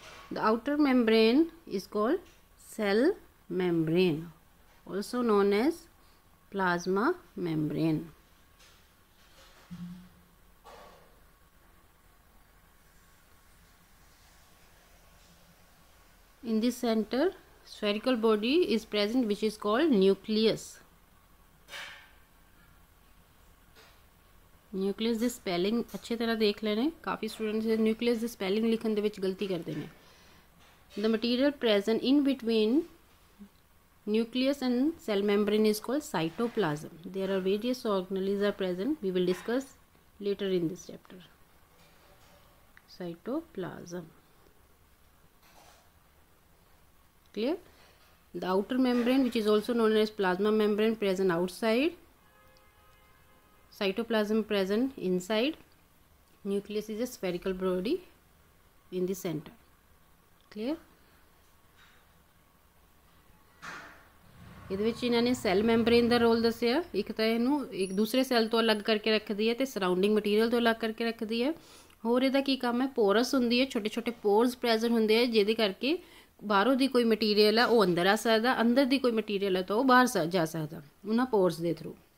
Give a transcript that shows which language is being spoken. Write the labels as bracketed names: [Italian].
[English] The outer membrane is called cell membrane, also known as plasma membrane. In the center, spherical body is present which is called nucleus. [Hindi] Nucleus ਦੀ spelling अच्छी तरह देख लेने। काफ़ी students nucleus ਦੀ spelling लिखने [Punjabi] ਦੇ ਵਿੱਚ [Hindi] गलती करते हैं। [English] The material present in between nucleus and cell membrane is called cytoplasm. There are various organelles are present. We will discuss later in this chapter. Cytoplasm. Clear? The outer membrane, which is also known as plasma membrane, present outside. Cytoplasm present inside. Nucleus is a spherical body in the center. Clear? [Punjabi] ਇਹਦੇ ਵਿੱਚ ਇਹਨਾਂ ਨੇ cell membrane ਦਾ role ਦੱਸਿਆ। ਇੱਕ ਤਾਂ ਇਹਨੂੰ ਇੱਕ ਦੂਸਰੇ ਸੈੱਲ ਤੋਂ ਅਲੱਗ ਕਰਕੇ ਰੱਖਦੀ ਹੈ ਤੇ ਸਰਾਊਂਡਿੰਗ ਮਟੀਰੀਅਲ ਤੋਂ ਅਲੱਗ ਕਰਕੇ ਰੱਖਦੀ ਹੈ। ਹੋਰ ਇਹਦਾ ਕੀ ਕੰਮ ਹੈ? ਪੋਰਸ ਹੁੰਦੀ ਹੈ, ਛੋਟੇ ਛੋਟੇ ਪੋਰਸ ਪ੍ਰੈਜ਼ੈਂਟ ਹੁੰਦੇ ਆ ਜਿਹਦੇ ਕਰਕੇ ਬਾਹਰੋਂ ਦੀ ਕੋਈ ਮਟੀਰੀਅਲ ਹੈ ਉਹ ਅੰਦਰ ਆ ਸਕਦਾ, ਅੰਦਰ ਦੀ ਕੋਈ ਮਟੀਰੀਅਲ ਹੈ ਤਾਂ ਉਹ ਬਾਹਰ ਜਾ ਸਕਦਾ ਉਹਨਾਂ ਪੋਰਸ ਦੇ ਥਰੂ।